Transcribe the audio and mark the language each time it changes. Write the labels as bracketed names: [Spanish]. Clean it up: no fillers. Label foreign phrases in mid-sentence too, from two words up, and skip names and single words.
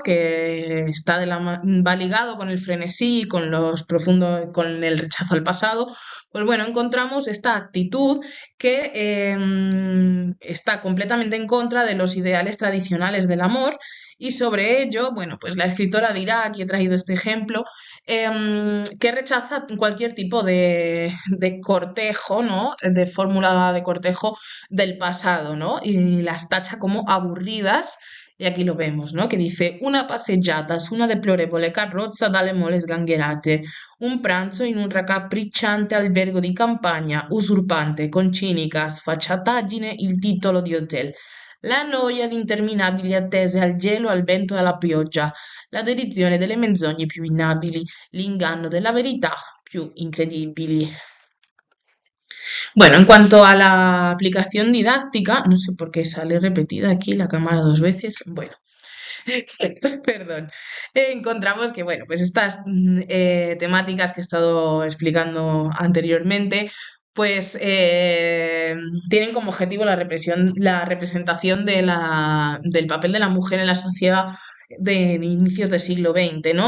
[Spanish] Que va ligado con el frenesí, con los profundos, con el rechazo al pasado, pues bueno, encontramos esta actitud que está completamente en contra de los ideales tradicionales del amor, y sobre ello, bueno, pues la escritora dirá, aquí he traído este ejemplo, que rechaza cualquier tipo de cortejo, ¿no? De fórmula de cortejo del pasado, ¿no? Y las tacha como aburridas. Y aquí lo vemos, ¿no? Que dice: [Italian] una passeggiata su una deplorevole carrozza dalle mole sgangherate, un pranzo in un raccapricciante albergo di campagna, usurpante con cinica sfacciataggine il titolo di hotel, la noia di interminabili attese al gelo, al vento e alla pioggia, la dedizione delle menzogne più inabili, l'inganno della verità più incredibili. [Spanish] Bueno, en cuanto a la aplicación didáctica, no sé por qué sale repetida aquí la cámara dos veces. Bueno, perdón. Encontramos que, bueno, pues estas temáticas que he estado explicando anteriormente, pues tienen como objetivo la representación del papel de la mujer en la sociedad de inicios del siglo XX, ¿no?